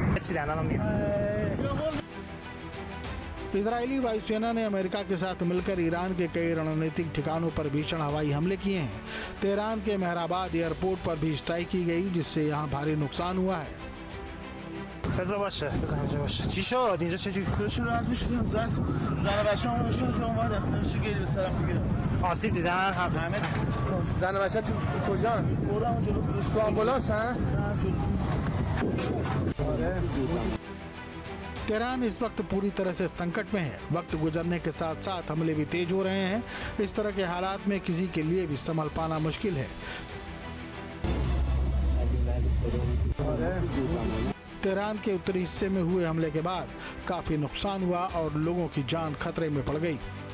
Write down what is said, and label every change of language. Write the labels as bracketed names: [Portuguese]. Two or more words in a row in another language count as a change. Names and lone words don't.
[Hindi] 起两张面。 इजरायली वायुसेना ने अमेरिका के साथ मिलकर ईरान के कई रणनीतिक ठिकानों पर भीषण हवाई हमले किए हैं। तेहरान के मेहराबाद एयरपोर्ट पर भी स्ट्राइक की गई, जिससे यहाँ भारी नुकसान हुआ है। [Persian] بذار باشه بذار همینجا باشه چی شد اینجا چه خودشون راحت میشدیم زن و بچه هم نشون که اومده نمیشه گیری به سرم میگیره آسیب دیدن همه زن و بچه تو کجان؟ بردم جلو تو آمبولانس ها؟ [Hindi] तेहरान इस वक्त पूरी तरह से संकट में है। वक्त गुजरने के साथ साथ हमले भी तेज हो रहे हैं। इस तरह के हालात में किसी के लिए भी संभल पाना मुश्किल है। तेहरान के उत्तरी हिस्से में हुए हमले के बाद काफी नुकसान हुआ और लोगों की जान खतरे में पड़ गई।